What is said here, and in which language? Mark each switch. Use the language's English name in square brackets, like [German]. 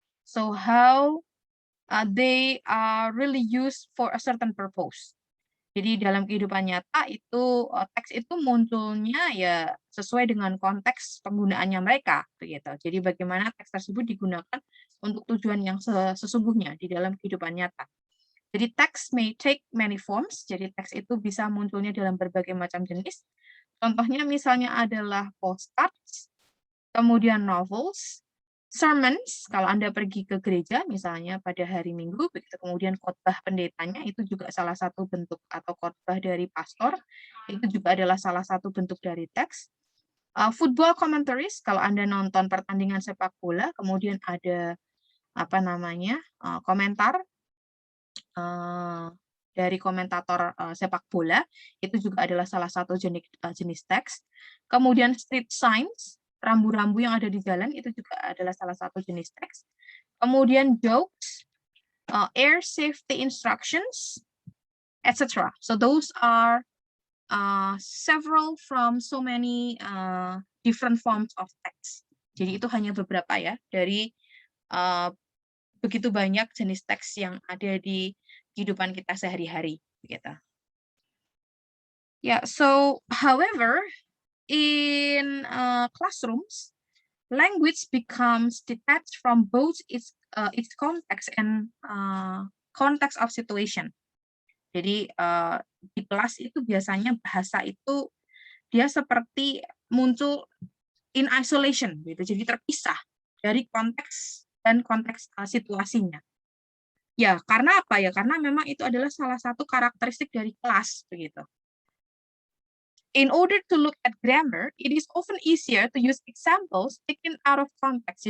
[English] So how they are really used for a certain purpose. [Indonesian] Jadi dalam kehidupan nyata itu teks itu munculnya ya sesuai dengan konteks penggunaannya mereka begitu. Jadi bagaimana teks tersebut digunakan untuk tujuan yang sesungguhnya di dalam kehidupan nyata. [English] Jadi teks may take many forms. [Indonesian] Jadi teks itu bisa munculnya dalam berbagai macam jenis. Contohnya misalnya adalah postcards, kemudian novels, sermons, kalau Anda pergi ke gereja misalnya pada hari Minggu, begitu, kemudian khotbah pendetanya itu juga salah satu bentuk, atau khotbah dari pastor, itu juga adalah salah satu bentuk dari teks. Football commentaries, kalau Anda nonton pertandingan sepak bola, kemudian ada apa namanya komentar dari komentator sepak bola, itu juga adalah salah satu jenis teks. Kemudian street signs, rambu-rambu yang ada di jalan, itu juga adalah salah satu jenis teks. [English] Kemudian jokes, air safety instructions, etc. So those are several from so many different forms of text. [Indonesian] Jadi itu hanya beberapa ya dari begitu banyak jenis teks yang ada di kehidupan kita sehari-hari gitu. [English] Yeah, so however, in classrooms, language becomes detached from both its context and context of situation. [Indonesian] Jadi di kelas itu biasanya bahasa itu dia seperti muncul [English] in isolation [Indonesian] gitu, jadi terpisah dari konteks dan konteks situasinya. Ya, karena apa ya? Karena memang itu adalah salah satu karakteristik dari kelas begitu. [English] In order to look at grammar, it is often easier to use examples taken out of context.